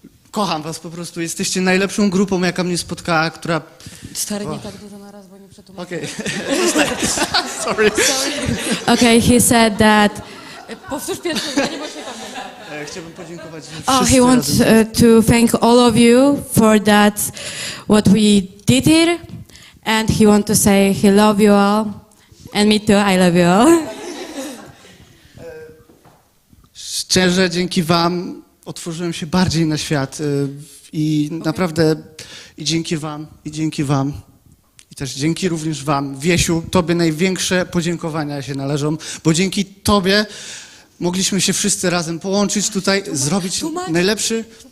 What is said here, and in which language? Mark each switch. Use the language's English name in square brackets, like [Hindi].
[Polish] Kocham was po prostu, jesteście najlepszą grupą, jaka mnie spotkała, która... Stary, nie tak dużo na raz, bo nie przetłumaczę. [English] Okay. Sorry. Okay, he said that... [Polish] Powtórz pierwsze zdanie, bo się pamiętam. Chciałbym podziękować [English] he wants to thank all of you for that, what we did here, and he wants to say he love you all, and me too, I love you all. [Polish] Szczerze, dzięki wam otworzyłem się bardziej na świat i naprawdę i dzięki wam, i też dzięki również wam. Wiesiu, tobie największe podziękowania się należą, bo dzięki tobie mogliśmy się wszyscy razem połączyć tutaj, zrobić najlepszy...